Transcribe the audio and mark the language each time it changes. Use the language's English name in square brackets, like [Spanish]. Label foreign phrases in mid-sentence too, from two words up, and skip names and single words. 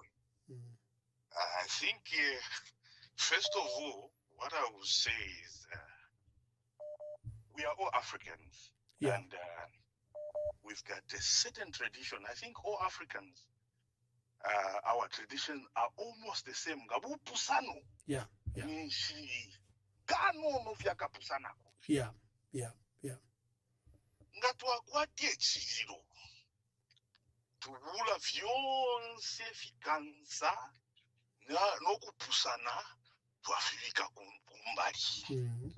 [English] I think, first of all, what I would say is we are all Africans. Yeah. And we've got a certain tradition. I think all Africans, our traditions are almost the same. Yeah. [Bemba] Ngatwakwatie chiro tuvula vyonse fikanza nokupusana twafika kumbali.